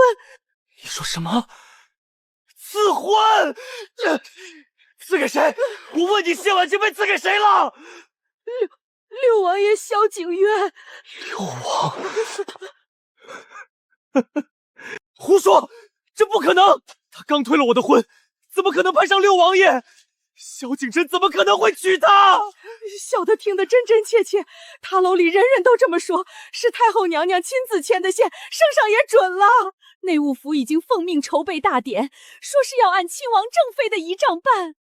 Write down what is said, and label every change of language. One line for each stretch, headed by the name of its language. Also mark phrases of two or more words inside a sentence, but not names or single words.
Chinese: 你說什麼？賜婚？賜給誰？我問你，謝婉清被賜給誰了？六王爺蕭景淵。六王？胡說！這不可能！他剛退了我的婚，怎麼可能攀上六王爺？蕭景琛怎麼可能會娶她？小的聽得真真切切，塔樓裡人人都這麼說，是太后娘娘親自牽的線，聖上也准了。內務府已經奉命籌備大典，說是要按親王正妃的儀仗辦。